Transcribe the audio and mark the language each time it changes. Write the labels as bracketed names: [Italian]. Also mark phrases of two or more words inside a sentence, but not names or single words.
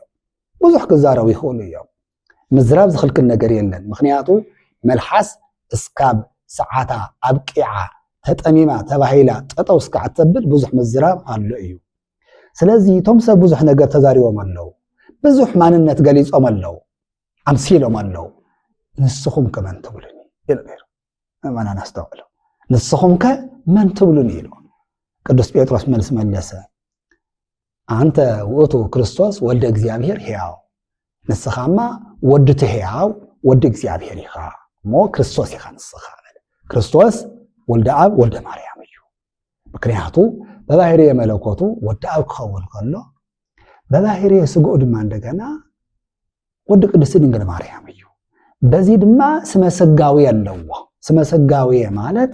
[Tigrinya] ብዙሕ ክዛረቡ ይኽእሉ እዮም ምዝራብ ዝኽልክል ነገር የለን ምክንያቱ መልሓስ እስካብ ሰዓታ ኣብቂዓ ተጠሚማ ተባሂላ ጠጠው እስካዕ ተብል ብዙሕ ምዝራብ ኣሎ እዩ ስለዚ እቶም ሰብ ብዙሕ ነገር ተዛሪቦም ኣለው ብዙሕ ማንነት ገሊጾም ኣለው ኣምሲሎም ኣለው ንስኹም ከ መን ትብሉኒ ኢሉ ነይሩ ምእመናን ኣስተውዕሉ ንስኹም ከ መን ትብሉኒ ኢሉ ቅዱስ ጴጥሮስ መልስ መለሰ [Geez] አንተ ውእቱ ክርስቶስ ወልደ እግዚአብሔር ሕያው [Tigrinya] ንስኻማ ወድቲ ሕያው ወዲ እግዚአብሔር ኢኻ እሞ ክርስቶስ ኢኻ ንስኻ ክርስቶስ [Geez] ወልደ ኣብ ወልደ ማርያም [Tigrinya] እዩ ምክንያቱ [Geez] በባህርየ መለኮቱ [Tigrinya] ወዲ ኣብ ክኸውን ከሎ [Geez] በባህርየ ስግኡ [Tigrinya] ድማ እንደገና ወዲ ቅድስቲ ድንግል ማርያም እዩ በዚ ድማ ስመሰጋዊ ኣለዎ ስመሰጋዊ ማለት